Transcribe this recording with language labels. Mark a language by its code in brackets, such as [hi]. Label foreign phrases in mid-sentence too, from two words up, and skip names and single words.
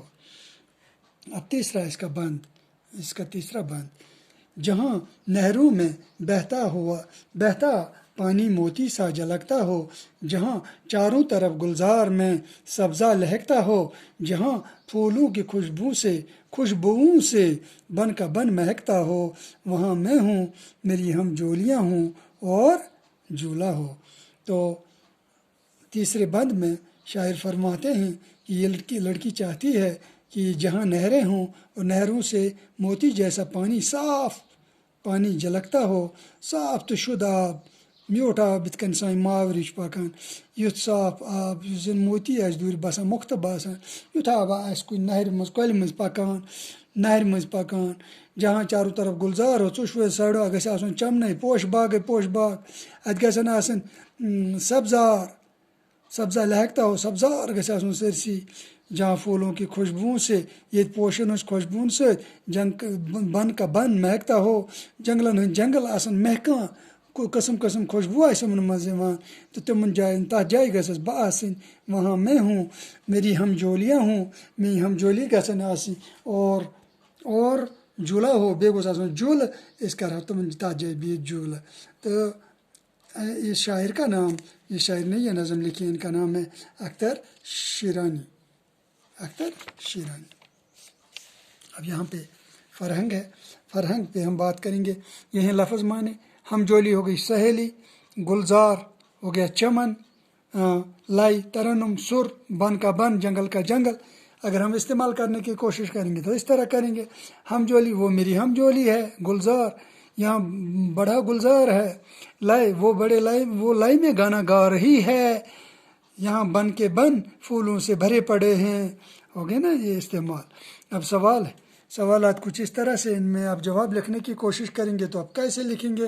[ur] اب اس کا تیسرا بند: جہاں نہروں میں بہتا پانی موتی سا جھلکتا ہو، جہاں چاروں طرف گلزار میں سبزہ لہکتا ہو، جہاں پھولوں کی خوشبوؤں سے بن کا بن مہکتا ہو، وہاں میں ہوں، میری ہم جولیاں ہوں اور جھولا ہو۔ تو تیسرے بند میں شاعر فرماتے ہیں کہ یہ لڑکی چاہتی ہے کہ جہاں نہریں ہوں اور نہروں سے موتی جیسا صاف پانی جھلکتا ہو، [ks] صاف تو شد آب، میوٹھ آب یِتھ کٔنۍ سانہِ ماورٕچ پکان، یُتھ صاف آب یُس زن موتی آسہِ دوٗرِ باسان، مۄختہٕ باسان، یُتھ آب آسہِ کُنہِ نہرِ منٛز کۄلہِ منٛز پکان، [ur] جہاں چاروں طرف گُلزار ہو، [ks] ژۄشوٕے سایڈو گژھِ آسُن چمنَے، پوشہٕ باغ، اَتہِ گژھن آسٕنۍ [ur] سبزہ لہکتا ہو، [ks] سبزار گژھِ آسُن سٲرسٕے، [ur] جہاں پھولوں کی خوشبوؤں سے، [ks] ییٚتہِ پوشن ہٕنٛز خوشبوٗن سۭتۍ [ur] بن کا بن مہکتا ہو، [ks] جنگلن ہٕنٛدۍ جنگل آسن مہکان، قٕسم قٕسم خوشبوٗ آسہِ یِمن منٛز یِوان، تہٕ تِمن جاین تتھ جایہِ گژھس بہٕ آسٕنۍ، [ur] وہاں میں ہوں، میری ہم جولیاں ہوں، [ks] میٛٲنۍ ہم جولی گژھن آسٕنۍ [ur] اور جھولا ہو، [ks] بیٚیہِ گوٚژھ آسُن جھوٗلہٕ، أسۍ کرہاو تِمن تتھ جایہِ بِہِتھ جھوٗلہٕ۔ [ur] تہٕ اس شاعر کا نام، یہ شاعر نے یہ نظم لکھی، ان کا نام ہے اختر شیرانی۔ اب یہاں پہ فرہنگ ہے، فرہنگ پہ ہم بات کریں گے۔ یہ ہیں لفظ معنی: ہم جولی ہو گئی سہیلی، گلزار ہو گیا چمن، لائی ترنم سر، بن کا بن، جنگل کا جنگل۔ اگر ہم استعمال کرنے کی کوشش کریں گے تو اس طرح کریں گے: ہم جولی وہ میری ہم جولی ہے، گلزار یہاں بڑا گلزار ہے، لائی وہ بڑے لائی وہ لائی میں گانا گا رہی ہے، یہاں بن کے بن پھولوں سے بھرے پڑے ہیں. ہو گیا نا یہ استعمال. اب سوال ہے، سوالات کچھ اس طرح سے، ان میں آپ جواب لکھنے کی کوشش کریں گے تو آپ کیسے لکھیں گے?